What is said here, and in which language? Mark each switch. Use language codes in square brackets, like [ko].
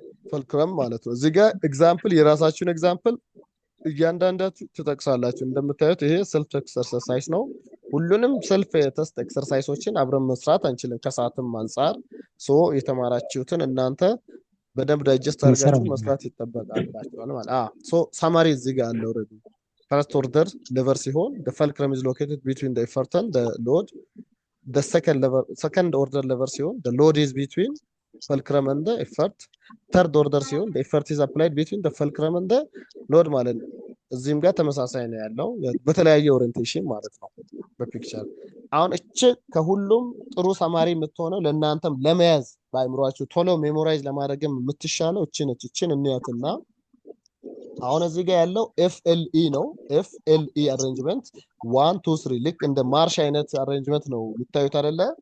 [am] fulcrum ማለት ነው። እዚህ ጋር ኤግዛምፕል የራሳችሁን ኤግዛምፕል እያንዳንዳችሁ ትጠቅሳላችሁ። እንደምታዩት ይሄ ሰልፍ ኤክሰርሳይዝ ነው። ሁሉንም ሰልፍ ቴስት ኤክሰርሳይሶችን አብረን መስራት አንችልም ከሰዓትም አንፃር። ሶ የተማራችሁትን እናንተ በደንብ ዳይጀስት አድርጋችሁ መስራት ይጠበቃላችኋል ማለት ሶ ሳማሪ እዚህ ጋር አለ ኦልሬዲ። ፈርስት ኦርደር ሌቨር ሲሆን [en] the fulcrum is located between the effort and the load. the second order lever ሲሆን the load is between fulcrum and the effort. [am] third order ሲሆን [en] the effort is applied between the fulcrum and the load [am] ማለት ነው። እዚህም ጋር ተመሳሳይ ነው ያለው በተለያየ ኦሪየንቴሽን ማለት ነው በፒክቸር። አሁን እቺ ከሁሉም ጥሩ ሰማሪ የምትሆነው ለእናንተም ለመያዝ በአይምሯችሁ ቶሎ ሜሞራይዝ ለማድረግም የምትሻለው እቺ ነች። እቺን እንያትና አሁን እዚህ ጋር ያለው FLE ነው። FLE አሬንጅመንት 1 2 3 ልክ እንደ ማርሽ አይነት አሬንጅመንት ነው የምታዩት አይደለ?